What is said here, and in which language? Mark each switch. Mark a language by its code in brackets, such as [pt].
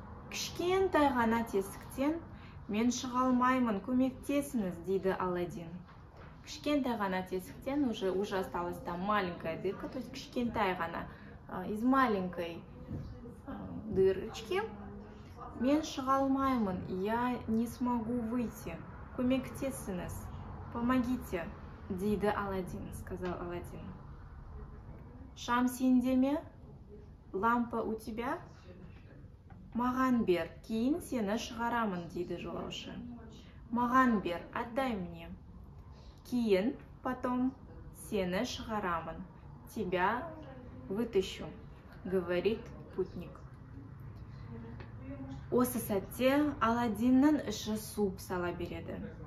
[kk] Кішкентай ғана тесіктен мен шыға алмаймын, көмектесіңіз, дейді Аладдин. Кішкентай ғана тесіктен [ru] уже осталась там маленькая дырка, то есть [kk] кішкентай ғана, [ru] из маленькой дырочки. [kk] Мен шыға алмаймын, [ru] я не смогу выйти. [kk] Көмектесіңіз, помогите, дейді Аладдин, сказал Аладдин. Шам сенде ме? [ru] Лампа у тебя? [kk] Маған бер, кейін сені шығарамын, дейді жолаушы. Маған бер, [ru] отдай мне. [kk] Кейін, потом, сені шығарамын. [ru] Тебя вытащу, говорит путник. [kk] Осы сәтте Аладдиннің іші суып сала береді.